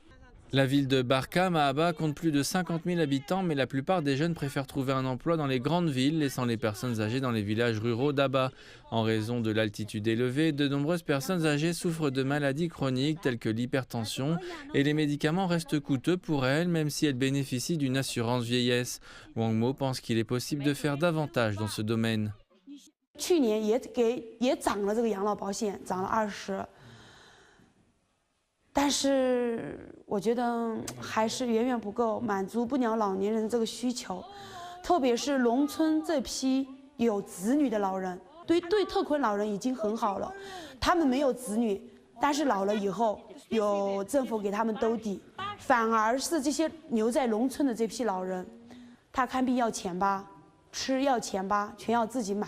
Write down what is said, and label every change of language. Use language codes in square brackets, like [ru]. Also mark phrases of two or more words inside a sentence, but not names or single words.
[fr] La ville de Barkham à Aba compte plus de 50 000 habitants, mais la plupart des jeunes préfèrent trouver un emploi dans les grandes villes, laissant les personnes âgées dans les villages ruraux d'Aba. En raison de l'altitude élevée, de nombreuses personnes âgées souffrent de maladies chroniques telles que l'hypertension et les médicaments restent coûteux pour elles, même si elles bénéficient d'une assurance vieillesse. Wangmo pense qu'il est possible de faire davantage dans ce domaine. [zh] 去年也涨了这个养老保险，涨了20%。但是我觉得还是远远不够，满足不了老年人这个需求，特别是农村这批有子女的老人，对特困老人已经很好了，他们没有子女，但是老了以后有政府给他们兜底，反而是这些留在农村的这批老人，他看病要钱吧，吃要钱吧，全要自己买。